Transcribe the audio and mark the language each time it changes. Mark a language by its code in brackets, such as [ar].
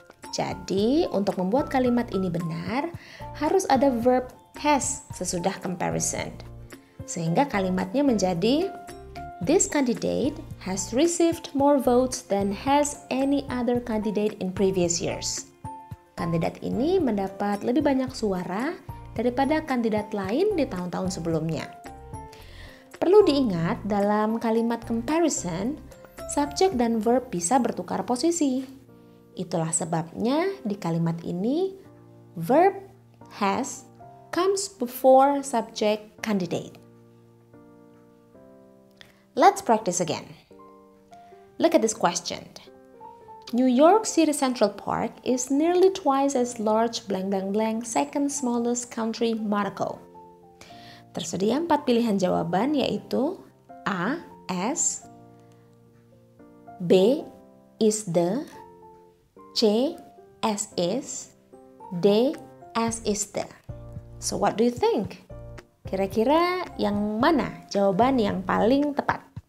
[id] Jadi, untuk membuat kalimat ini benar, harus ada verb has sesudah comparison. Sehingga kalimatnya menjadi [en] this candidate has received more votes than has any other candidate in previous years. [id] Kandidat ini mendapat lebih banyak suara daripada kandidat lain di tahun-tahun sebelumnya. Perlu diingat dalam kalimat comparison, subjek dan verb bisa bertukar posisi. Itulah sebabnya di kalimat ini [en] verb has comes before subject candidate. Let's practice again. Look at this question. New York City Central Park is nearly twice as large blank blank blank second smallest country Monaco. [id] Tersedia 4 pilihan jawaban yaitu A. [en] As, B. Is the, C. As is, D. As is the. So what do you think? [id] Kira-kira yang mana jawaban yang paling tepat?